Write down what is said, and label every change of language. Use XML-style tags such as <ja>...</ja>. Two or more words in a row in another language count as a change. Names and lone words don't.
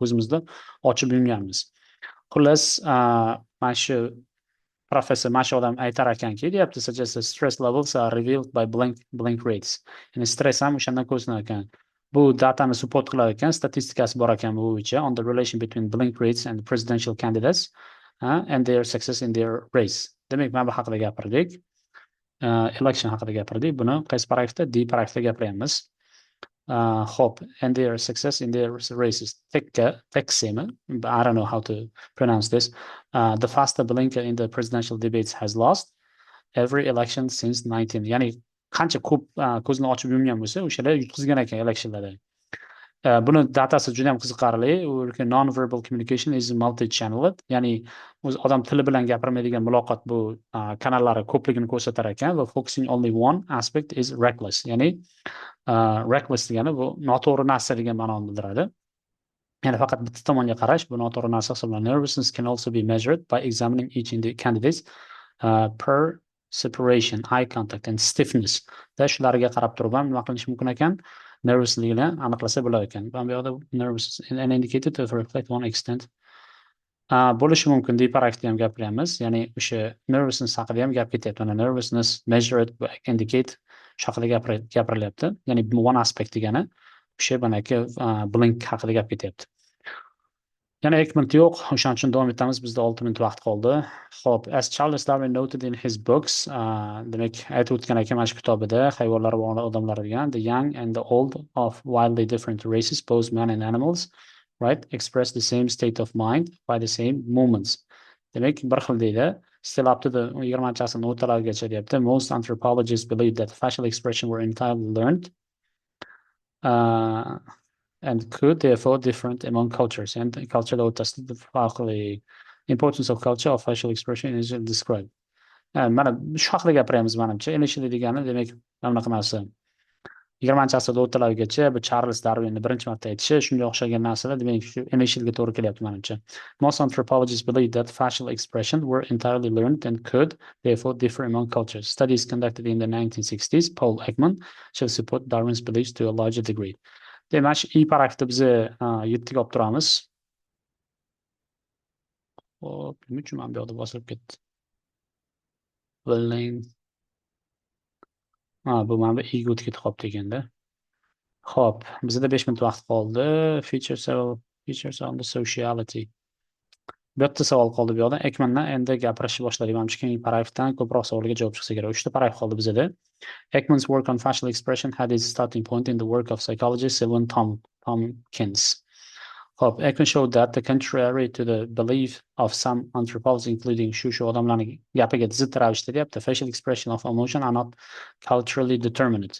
<uz>Ko'zimizni ochib yumganmiz. Xullas, mana shu professor mana shu odam aytar ekanki, deyapti,</uz> <en>suggest stress levels are revealed by blink rates.</en> <uz>Ya'ni stress ham o'shandan ko'rinar ekan. Bu datani support qilar ekan, statistikasi bor ekan bu bo'yicha,</uz> <en>on the relation between blink rates and presidential candidates and their success in their race.</en> <uz>Demak, mana bu haqida gapirdik. Election haqida gapirdik. Buni qaysi paragrafda? D paragrafda gapiryapmiz. Hop,</uz> <en>and their success in their races. Teksemi, I don't know how to pronounce this. The faster blinker in the presidential debates has lost every election since 19.</en> <uz>Ya'ni qancha ko'p ko'zni ochib yumgan bo'lsa, o'shalar yutqizgan ekan electionlarda. Buni datasi juda ham qiziqarli.</uz> <en>Non-verbal communication is multi-channel.</en> <uz>Ya'ni o'z odam tili bilan gapirmaydigan muloqot bu kanallari ko'pligini ko'rsatar ekan va</uz> <en>focusing only one aspect is reckless.</en> <uz>Ya'ni reckless degani bu noto'g'ri narsa degan ma'noni bildiradi. Ya'ni faqat bitta tomonga qarash bu noto'g'ri narsa hisoblanadi.</uz> <en>Nervousness can also be measured by examining each in the candidates per separation, eye contact and stiffness.</en> <uz>Shularga qarab turib ham nima qilish mumkin ekan? Nervouslikni aniqlasa bo'lar ekan. Bu yoqda</uz> <en>nervous and indicated to reflect one extent</en> <uz>bo'lishi mumkin deb paragrafda ham gapiryapmiz. Ya'ni o'sha nervousness haqida ham gap ketyapti. Mana</uz> <en>nervousness measured by indicate</en> <uz>shu haqida gapirilyapti. Ya'ni</uz> <en>one aspect</en> <uz>degani o'sha bunaki blink haqida gap ketyapti. Yana 2 minut yo'q, o'shaning uchun davom etamiz. Bizda 6 minut vaqt qoldi. Xo'p,</uz> <en>as Charles Darwin noted in his books,</en> <uz>demak aytib o'tgan ekan mana shu kitobida hayvonlar va odamlar degan,</uz> <en>the young and the old of wildly different races, both men and animals, right, express the same state of mind by the same moments.</en> <uz>Demak, bir xil deydi.</uz> <en>still up to the 20</en> <uz>asrning o'rtalarigacha deyapti.</uz> <en>Most anthropologists believe that facial expression were entirely learned and could therefore different among cultures. And cultural</en> <uz>o'rtasida farqli</uz> <en>importance of culture of facial expression is described.</en> <uz>Mana shu haqida gapiramiz menimcha. Initially degani demak mana bunaqa narsa. 20 asrda o'rtalarigacha bu Charles Darwinni birinchi marta aytishi shunga o'xshagan narsalar demak shu initialga to'g'ri kelyapti menimcha.</uz> <en>Most anthropologists believe that facial expression were entirely learned and could therefore differ among cultures. Studies conducted in the 1960s, Paul Ekman, shall support Darwin's beliefs to a larger degree.</en> <uz>Demak, shu I paragrafda biz 7ga olib turamiz. Hop, nima uchun men bu yoqda bosilib ketdi?</uz> <en>Building.</en> <uz>Bu mana bu I ga o'tib ketib qolibdi ekanda. Xo'p, bizda 5 minut vaqt qoldi.</uz> <en>Features on the sociality.</en> <uz>Bu yerda savol qoldi bu yoqda. Ekmandan endi gapirishni boshladik. Menimcha keyingi paragrafdan ko'proq savolga javob chiqsa kerak. 3 ta paragraf qoldi bizda.</uz> <en>Ekman's work on facial expression had its starting point in the work of psychologist Sylvan Tompkins. Xo'p, Ekman showed that the contrary to the belief of some anthropologists, including</en> <uz>shu odamlarning gapiga zid ravishda deyapti,</uz> <en>facial expression of emotion are not culturally determined.</en>